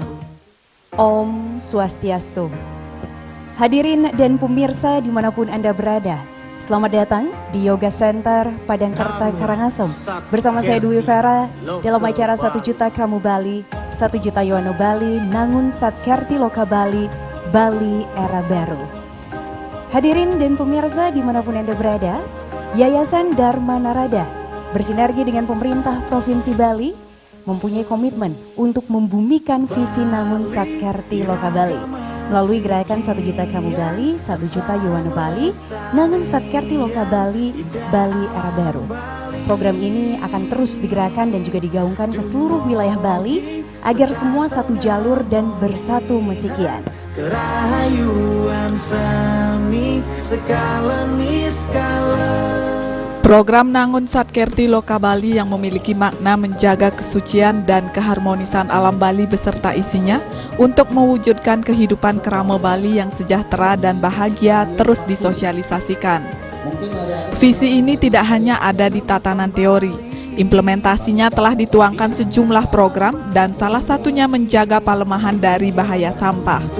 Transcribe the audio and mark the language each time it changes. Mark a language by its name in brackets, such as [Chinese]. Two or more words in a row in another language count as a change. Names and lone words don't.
[Sanskrit] Om Swastiastu. [Indonesian] Hadirin dan pemirsa dimanapun Anda berada, selamat datang di Yoga Center Padangkerta Karangasem. Bersama saya Dwi Vera dalam acara 1 Juta Kramu Bali, 1 Juta Yoano Bali, Nangun Satkerti Loka Bali, Bali Era Baru. Hadirin dan pemirsa dimanapun Anda berada, Yayasan Dharma Narada bersinergi dengan pemerintah Provinsi Bali mempunyai komitmen untuk membumikan visi Nangun Satkerti Loka Bali melalui gerakan 1 Juta Kramu Bali, 1 Juta Yoano Bali, Nangun Satkerti Loka Bali, Bali Era Baru. Program ini akan terus digerakkan dan juga digaungkan ke seluruh wilayah Bali agar semua satu jalur dan bersatu mesikian. Kerahayuan seni skala niskala. Program Nangun Satkerti Loka Bali yang memiliki makna menjaga kesucian dan keharmonisan alam Bali beserta isinya untuk mewujudkan kehidupan kerama Bali yang sejahtera dan bahagia terus disosialisasikan. Visi ini tidak hanya ada di tatanan teori, implementasinya telah dituangkan sejumlah program dan salah satunya menjaga palemahan dari bahaya sampah.